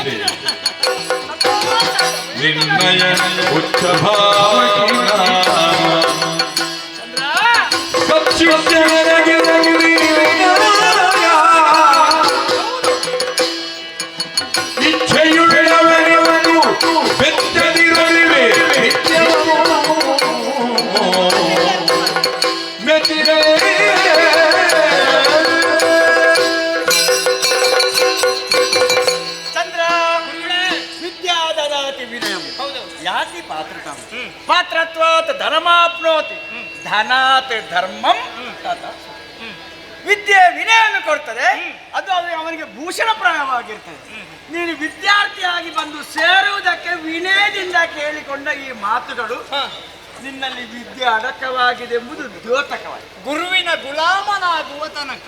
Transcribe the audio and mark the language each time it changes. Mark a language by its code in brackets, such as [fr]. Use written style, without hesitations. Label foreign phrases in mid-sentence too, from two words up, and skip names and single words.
[kn] ನಿನ್ನಯ ಉಚ್ಚ ಭಾವನೆಗ, ಇಚ್ಛೆಯುಳ್ಳವನಿವನು ಬೆತ್ತದಿರಲಿವೆ ಮೆಚ್ಚಿದೆ. [sa] ಚಂದ್ರ, ವಿದ್ಯಾದದಾತಿ ವಿನಯಂ ಯಾತಿ ಪಾತ್ರತಾಂ ಪಾತ್ರತ್ವಾತ್ ಧರ್ಮಾಪ್ನೋತಿ ಧನಾತ್ ಧರ್ಮಂ ತತ. [kn] ವಿದ್ಯೆ ವಿನಯವನ್ನು ಕೊಡ್ತದೆ, ಅದು ಅವನಿಗೆ ಭೂಷಣಪ್ರಾಯವಾಗಿರ್ತದೆ. ನೀನು ವಿದ್ಯಾರ್ಥಿಯಾಗಿ ಬಂದು ಸೇರುವುದಕ್ಕೆ ವಿನಯದಿಂದ ಕೇಳಿಕೊಂಡ ಈ ಮಾತುಗಳು ನಿನ್ನಲ್ಲಿ ವಿದ್ಯೆ ಅಡಕವಾಗಿದೆ ಎಂಬುದು ದ್ಯೋತಕವಾಗಿದೆ. ಗುರುವಿನ ಗುಲಾಮನಾಗುವ ತನಕ